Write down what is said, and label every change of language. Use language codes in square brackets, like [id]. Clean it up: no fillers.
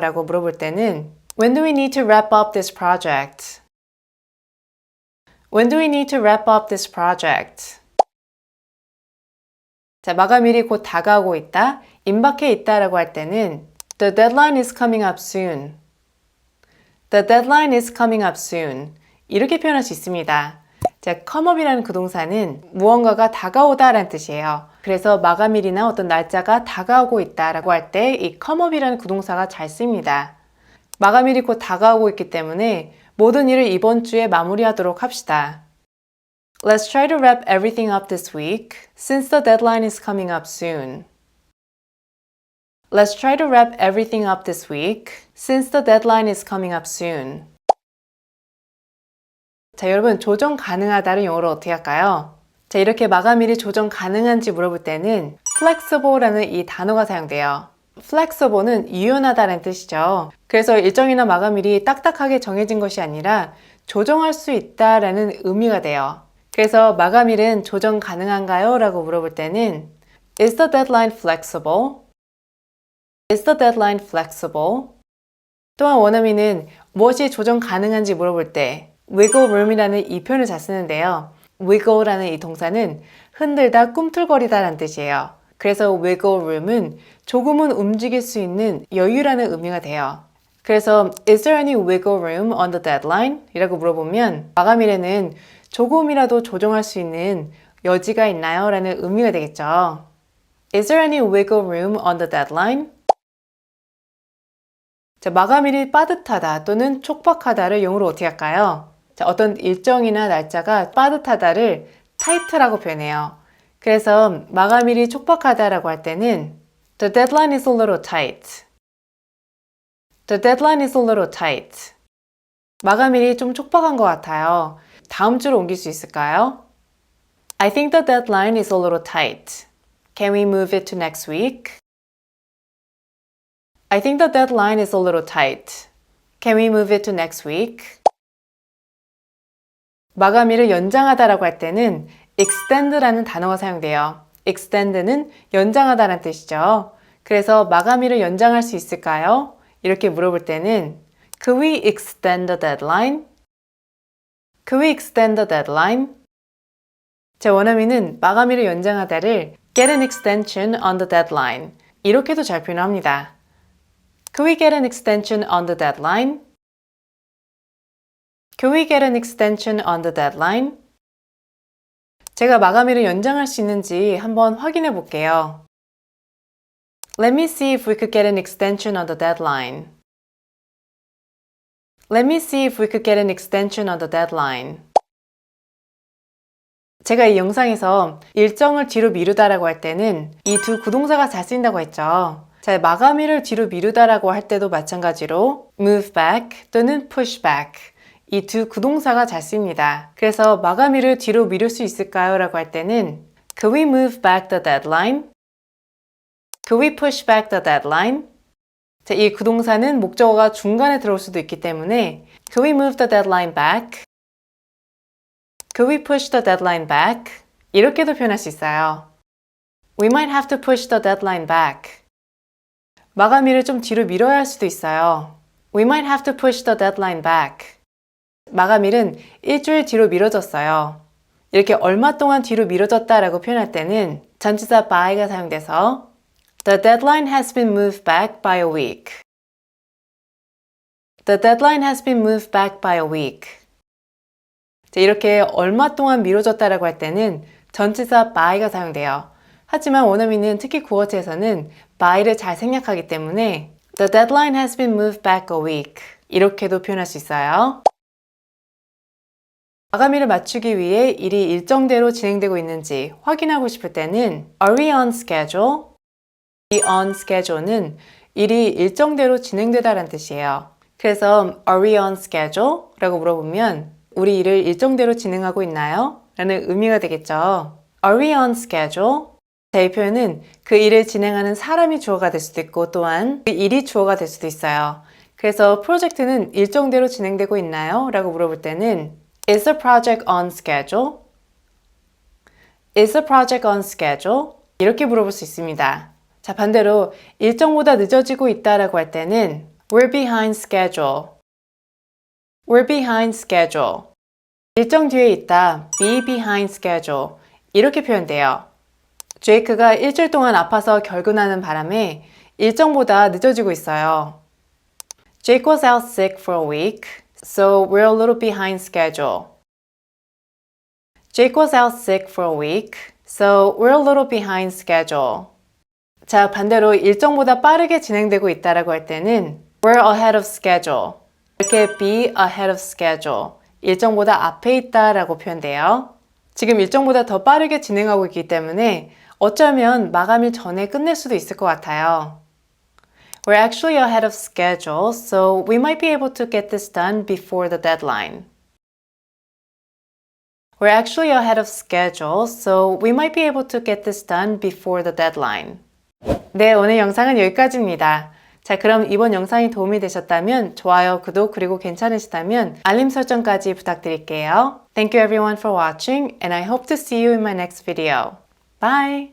[ko] 라고 물어볼 때는 [en] When do we need to wrap up this project? When do we need to wrap up this project? [ko] 자, 마감일이 곧 다가오고 있다, 임박해 있다 라고 할 때는 [en] The deadline is coming up soon. The deadline is coming up soon. [ko] 이렇게 표현할 수 있습니다. 자, come up이라는 그 동사는 무언가가 다가오다 라는 뜻이에요. 그래서 마감일이나 어떤 날짜가 다가오고 있다 라고 할 때 이 come up이라는 그 동사가 잘 쓰입니다. 마감일이 곧 다가오고 있기 때문에 모든 일을 이번 주에 마무리하도록 합시다. [en] Let's try to wrap everything up this week since the deadline is coming up soon. Let's try to wrap everything up this week since the deadline is coming up soon. [ko] 자, 여러분 조정 가능하다를 영어로 어떻게 할까요? 자, 이렇게 마감일이 조정 가능한지 물어볼 때는 flexible라는 이 단어가 사용돼요. flexible는 유연하다는 뜻이죠. 그래서 일정이나 마감일이 딱딱하게 정해진 것이 아니라 조정할 수 있다라는 의미가 돼요. 그래서 마감일은 조정 가능한가요? 라고 물어볼 때는 [en] Is the deadline flexible? Is the deadline flexible? [ko] 또한 원어민은 무엇이 조정 가능한지 물어볼 때 wiggle room이라는 이 표현을 잘 쓰는데요. wiggle라는 이 동사는 흔들다, 꿈틀거리다 라는 뜻이에요. 그래서 wiggle room은 조금은 움직일 수 있는 여유라는 의미가 돼요. [en] 그래서 Is there any wiggle room on the deadline? [ko] 이라고 물어보면 마감일에는 조금이라도 조정할 수 있는 여지가 있나요? 라는 의미가 되겠죠. [en] Is there any wiggle room on the deadline? [ko] 자, 마감일이 빠듯하다 또는 촉박하다를 영어로 어떻게 할까요? 자, 어떤 일정이나 날짜가 빠듯하다를 tight라고 표현해요. 그래서 마감일이 촉박하다라고 할 때는 [en] The deadline is a little tight. The deadline is a little tight. [ko] 마감일이 좀 촉박한 것 같아요. 다음 주로 옮길 수 있을까요? [en] I think the deadline is a little tight. Can we move it to next week? I think the deadline is a little tight. Can we move it to next week? [ko] 마감일을 연장하다라고 할 때는 extend라는 단어가 사용돼요. extend는 연장하다라는 뜻이죠. 그래서 마감일을 연장할 수 있을까요? 이렇게 물어볼 때는 [en] Could we extend the deadline? Could we extend the deadline? [ko] 제 원어민은 마감일을 연장하다를 [en] get an extension on the deadline [ko] 이렇게도 잘 표현합니다. [en] Could we get an extension on the deadline? Could we get an extension on the deadline? [ko] 제가 마감일을 연장할 수 있는지 한번 확인해 볼게요. [en] Let me see if we could get an extension on the deadline. Let me see if we could get an extension on the deadline. [ko] 제가 이 영상에서 일정을 뒤로 미루다라고 할 때는 이 두 구동사가 잘 쓰인다고 했죠. 자, 마감일을 뒤로 미루다라고 할 때도 마찬가지로 move back 또는 push back 이 두 구동사가 잘 쓰입니다. 그래서 마감일을 뒤로 미룰 수 있을까요? 라고 할 때는 [en] Could we move back the deadline? Could we push back the deadline? [ko] 자, 이 구동사는 목적어가 중간에 들어올 수도 있기 때문에 [en] Could we move the deadline back? Could we push the deadline back? [ko] 이렇게도 표현할 수 있어요. [en] We might have to push the deadline back. [ko] 마감일을 좀 뒤로 미뤄야 할 수도 있어요. [en] We might have to push the deadline back. [ko] 마감일은 일주일 뒤로 미뤄졌어요. 이렇게 얼마 동안 뒤로 미뤄졌다라고 표현할 때는 전치사 by가 사용돼서 [en] The deadline has been moved back by a week. The deadline has been moved back by a week. [ko] 자, 이렇게 얼마 동안 미뤄졌다라고 할 때는 전치사 by가 사용돼요. 하지만 원어민은 특히 구어체에서는 by를 잘 생략하기 때문에 [en] The deadline has been moved back a week. [ko] 이렇게도 표현할 수 있어요. 마감일을 맞추기 위해 일이 일정대로 진행되고 있는지 확인하고 싶을 때는 [en] Are we on schedule? [ko] 이 on schedule는 일이 일정대로 진행되다라는 뜻이에요. [en] 그래서 Are we on schedule? [ko] 라고 물어보면 우리 일을 일정대로 진행하고 있나요? 라는 의미가 되겠죠. [en] Are we on schedule? [ko] 자, 이 표현은 그 일을 진행하는 사람이 주어가 될 수도 있고 또한 그 일이 주어가 될 수도 있어요. 그래서 프로젝트는 일정대로 진행되고 있나요? 라고 물어볼 때는 [en] Is the project on schedule? Is the project on schedule? [ko] 이렇게 물어볼 수 있습니다. 자, 반대로 일정보다 늦어지고 있다라고 할 때는 [en] We're behind schedule. We're behind schedule. [ko] 일정 뒤에 있다. [en] Be behind schedule. [ko] 이렇게 표현돼요. 제이크가 일주일 동안 아파서 결근하는 바람에 일정보다 늦어지고 있어요. [en] Jake was out sick for a week, so we're a little behind schedule. Jake was out sick for a week, so we're a little behind schedule. [ko] 자, 반대로 일정보다 빠르게 진행되고 있다라고 할 때는 [en] We're ahead of schedule. 이렇게 be ahead of schedule. [ko] 일정보다 앞에 있다라고 표현돼요. 지금 일정보다 더 빠르게 진행하고 있기 때문에 어쩌면 마감일 전에 끝낼 수도 있을 것 같아요. [en] We're actually ahead of schedule, so we might be able to get this done before the deadline. We're actually ahead of schedule, so we might be able to get this done before the deadline. [ko] 네, 오늘 영상은 여기까지입니다. 자, 그럼 이번 영상이 도움이 되셨다면 좋아요, 구독, 그리고 괜찮으시다면 알림 설정까지 부탁드릴게요. [en] Thank you everyone for watching, and I hope to see you in my next video. Bye!